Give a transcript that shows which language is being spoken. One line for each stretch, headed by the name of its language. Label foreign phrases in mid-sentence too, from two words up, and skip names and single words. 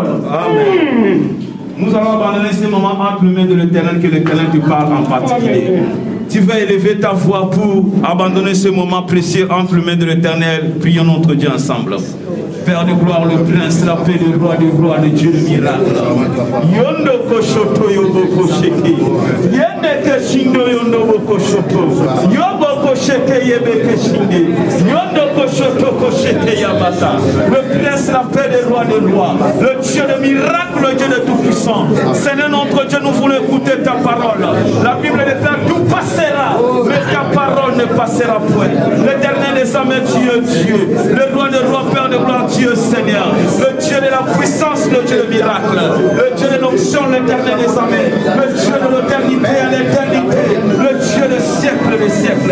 French: Amen. Nous allons abandonner ce moment entre les mains de l'Éternel, que l'Éternel te parle en particulier. Tu vas élever ta voix pour abandonner ce moment précieux entre les mains de l'Éternel. Prions notre Dieu ensemble. Père de gloire, le prince, la paix de gloire de Dieu, le miracle. Yondo koshoto yobo kosheke. Yende keshindo yondo koshoto. Yobo kosheke yebe keshinde. Yondo koshoto kosheke yabata. Le prince, la paix de gloire, le Dieu de miracle, le Dieu de tout-puissant. Seigneur notre Dieu, nous voulons écouter ta parole. La Bible déclare tout passera, mais ta parole ne passera point. L'Éternel des armées, Dieu. Le roi de roi, Père de gloire, Dieu Seigneur, le Dieu de la puissance, le Dieu de miracle, le Dieu de l'onction, l'Éternel des armées, le Dieu de l'éternité à l'éternité, le Dieu des siècles des siècles.